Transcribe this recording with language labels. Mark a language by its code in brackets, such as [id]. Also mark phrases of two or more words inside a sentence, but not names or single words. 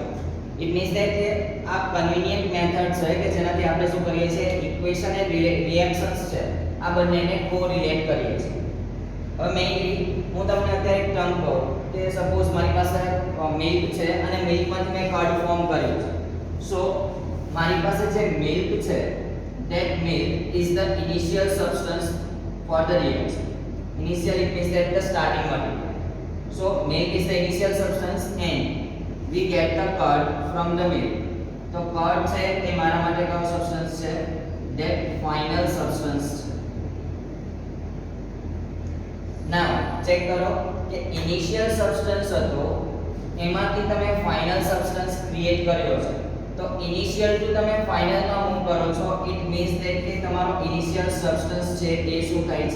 [en] it means that [gu] કે આ કન્વીનિયન્ટ મેથડ છે કે જેનાથી આપણે શું કરીએ છીએ, ઇક્વેશન અને રિએક્શન્સ છે આ બંનેને કોરિલેટ કરીએ છીએ. હવે મેઇનલી હું તમને અત્યારે એક ટર્મ કહું કે સપોઝ મારી પાસે મિલ્ક છે અને મિલ્કમાંથી મેં [en] curd form [gu] કર્યું છે. સો મારી પાસે જે મિલ્ક છે [en] that milk is the initial substance for the reaction. Initial, it means that the starting material. So milk is the initial substance and we get the curd from the milk. [gu] તો curd છે એ મારા માટે કયો સબસ્ટન્સ છે? [en] that final substance છે. [gu] now ચેક કરો કે [en] initial substance [gu] હતો એમાંથી તમે [en] final substance create [gu] કર્યો છે. તો [en] initial to [gu] તમે ફાઇનલમાં મૂવ કરો છો, [en] it means that [gu] કે તમારો [en] initial substance [gu] છે એ શું થાય છે?